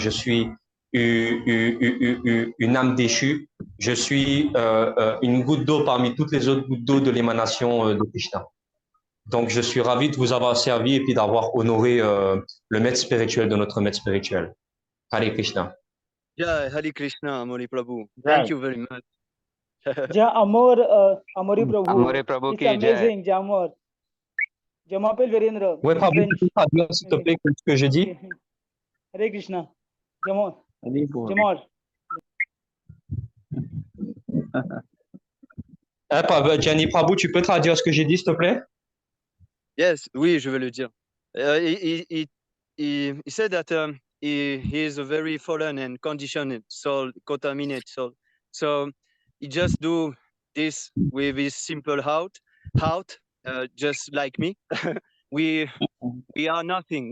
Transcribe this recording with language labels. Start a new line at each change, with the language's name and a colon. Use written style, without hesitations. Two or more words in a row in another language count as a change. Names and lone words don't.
French: Je suis une âme déchue. Je suis une goutte d'eau parmi toutes les autres gouttes d'eau de l'émanation de Krishna. Donc, je suis ravi de vous avoir servi et puis d'avoir honoré le maître spirituel de notre maître spirituel. Hare Krishna. Jai Hare Krishna, Amori Prabhu.
English: Thank you very much.
French: Jai Amori Prabhu. Amore Prabhu
English: It's
Hindi: ki jai.
French: amazing, Jai Amor. Je m'appelle Virendra. Ouais, Prabhu, tu peux traduire, s'il te plaît, ce que je dis? Hare Krishna. Jamor. Hari Bol. Jamor. Gianni Prabhu, tu peux traduire ce que j'ai dit, s'il te plaît? Yes, oui, je vais le dire.
English: He said that he is a very fallen and conditioned soul, contaminated soul. So he just do this with his simple heart, just like me. we are nothing.